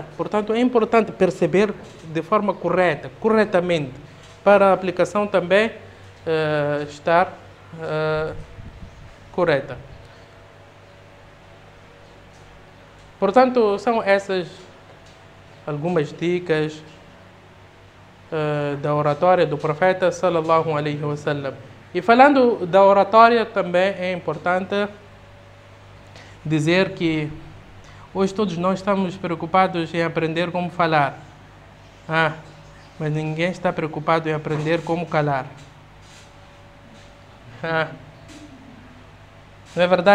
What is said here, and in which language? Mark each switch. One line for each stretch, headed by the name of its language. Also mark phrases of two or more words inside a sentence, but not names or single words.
Portuguese: Portanto, é importante perceber de forma correta, corretamente, para a aplicação também estar correta. Portanto, são essas algumas dicas da oratória do profeta
Arabic: صلى الله عليه وسلم.
Portuguese: E falando da oratória, também é importante dizer que hoje todos nós estamos preocupados em aprender como falar. Mas ninguém está preocupado em aprender como calar. Não é verdade?